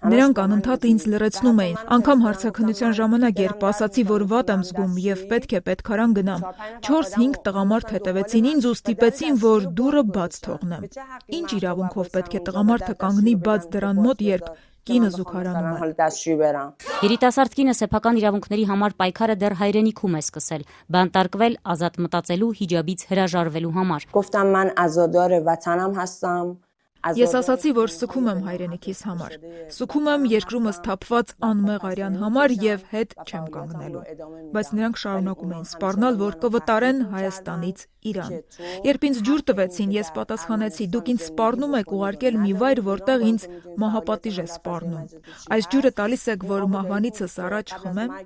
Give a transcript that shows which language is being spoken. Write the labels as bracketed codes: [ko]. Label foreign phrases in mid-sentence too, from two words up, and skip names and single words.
[hy] Նրանք անընդհատ ինձ լրացնում էին։ Անգամ հարցաքննության ժամանակ, երբ ասացի, որ վատ եմ զգում եւ պետք է պետքարան գնամ, 4-5 տղամարդ հետևեցին ինձ ու ստիպեցին, որ դուռը բաց թողնեմ։ Ինչ իրավունքով պետք է տղամարդը կանգնի բաց դռան մոտ, երբ կինը զուգարանում է։ Երիտասարդ կինը սեփական իրավունքների համար պայքարը դեռ հայրենիքում է սկսել, բանտարկվել ազատ մտածելու, հիջաբից հրաժարվելու համար։ [fa] گفتم من عزادار وطنم هستم. [hy] Ես ասացի, որ սգում եմ հայրենիքիս համար։ Սգում եմ երկրումս թափված անմեղ արյան համար եւ հետ չեմ կանգնելու։ Բայց նրանք շարունակում էին սպառնալ, որ կվտարեն Հայաստանից Իրան։ Երբ ինձ ջուր տվեցին, ես պատասխանեցի. դուք ինձ սպառնում եք ուղարկել մի վայր, որտեղ ինձ մահապատիժ է սպառնում։ Այս ջուրը տալիս եք, որ մահվանիցս առաջ խմեմ։